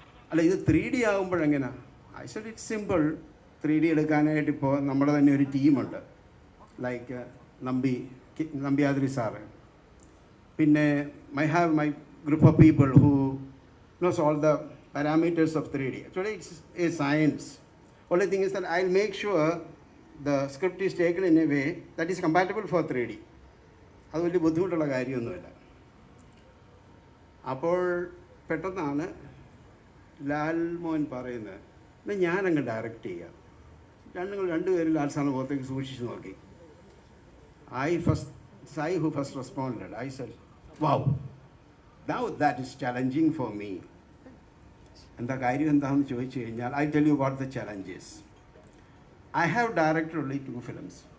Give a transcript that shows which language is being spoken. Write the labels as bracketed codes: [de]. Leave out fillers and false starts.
[ml] അല്ല, ഇത് 3D ആകുമ്പോഴെങ്ങനെ? [en] I said it's simple. [ml] 3D എടുക്കാനായിട്ട് ഇപ്പോൾ നമ്മുടെ തന്നെ ഒരു ടീമുണ്ട്. [en] Like Nambiathiri sir, പിന്നെ I have my group of people who knows all the parameters of 3D. Actually, it's a science. Only thing is that I'll make sure the script is taken in a way that is compatible for 3D. [ml] അത് വലിയ ബുദ്ധിമുട്ടുള്ള കാര്യമൊന്നുമില്ല. അപ്പോൾ പെട്ടെന്നാണ് ലാൽ മോഹൻ പറയുന്നത്, എന്നാൽ ഞാനങ്ങ് direct ചെയ്യാം. രണ്ടുപേരും ലാൽ സാറിന് പുറത്തേക്ക് സൂക്ഷിച്ച് നോക്കി. [en] I who first responded, I said, wow, now that is challenging for me. [ml] എന്താ കാര്യം എന്താണെന്ന് ചോദിച്ചു കഴിഞ്ഞാൽ, [en] I tell you what the challenge is. I have directed only 2 films.